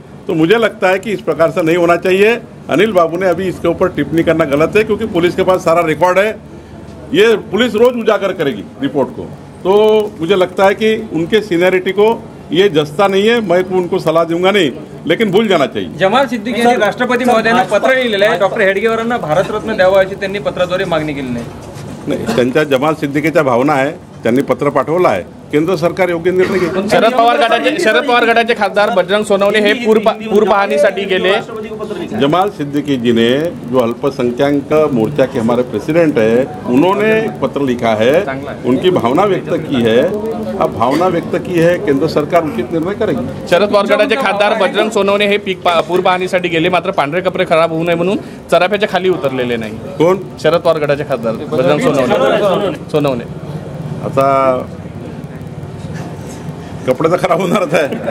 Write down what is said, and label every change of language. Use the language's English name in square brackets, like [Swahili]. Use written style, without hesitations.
[Hindi] तो मुझे लगता है कि इस प्रकार से नहीं होना चाहिए। अनिल बाबू ने अभी इसके ऊपर टिप्पणी करना गलत है, क्योंकि पुलिस के पास सारा रिकॉर्ड है, ये पुलिस रोज उजागर करेगी रिपोर्ट को। तो मुझे लगता है कि उनके सीनियरिटी को ये जस्ता नहीं है, मैं उनको सलाह दूंगा नहीं, लेकिन भूल जाना चाहिए। [Marathi] जमाल सिद्दीकी यांनी राष्ट्रपती महोदयांना पत्र लिहिलेलं आहे, डॉक्टर हेडगेवारांना भारतरत्न द्यावा अशी त्यांनी पत्राद्वारे मागणी केली नाही। त्यांच्या जमाल सिद्दीकीच्या भावना आहे, त्यांनी पत्र पाठवलं आहे, केंद्र सरकार योग्य निर्णय घेईल। शरद पवार गटाचे खासदार बजरंग सोनवणे हे पूर पाहणीसाठी गेले। [Hindi] जमाल सिद्दीकी जी ने, जो अल्पसंख्यक मोर्चा के हमारे प्रेसिडेंट है, उन्होंने पत्र लिखा है, उनकी भावना व्यक्त की है। अब भावना व्यक्त की है, केंद्र सरकार उचित निर्णय करेगी। [Marathi] शरद पवार गटाचे खासदार बजरंग सोनवणे हे पूर पाहणीसाठी गेले, मात्र पांढरे कपडे खराब होऊ नये म्हणून चराफ्याच्या खाली उतरलेले नाही। कोण? शरद पवार गटाचे खासदार बजरंग सोनवणे। आता कपडे तर खराब होणारच आहे।